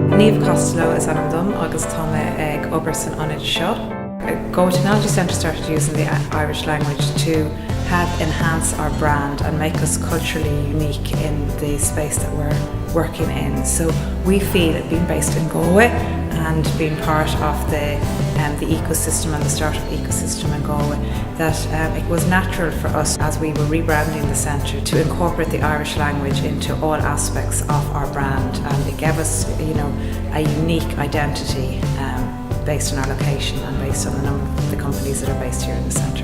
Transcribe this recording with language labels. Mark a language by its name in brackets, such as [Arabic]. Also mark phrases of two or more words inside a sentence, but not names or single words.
[Irish] Daobh Costello is an dom agus tá ag obair san ionad seo. [English] Galway Technology Centre started using the Irish language to help enhance our brand and make us culturally unique in the space that we're working in. So we feel that being based in Galway and being part of the ecosystem and the startup ecosystem in Galway, that it was natural for us as we were rebranding the centre to incorporate the Irish language into all aspects of our brand, and it gave us, a unique identity based on our location and based on the number of the companies that are based here in the centre.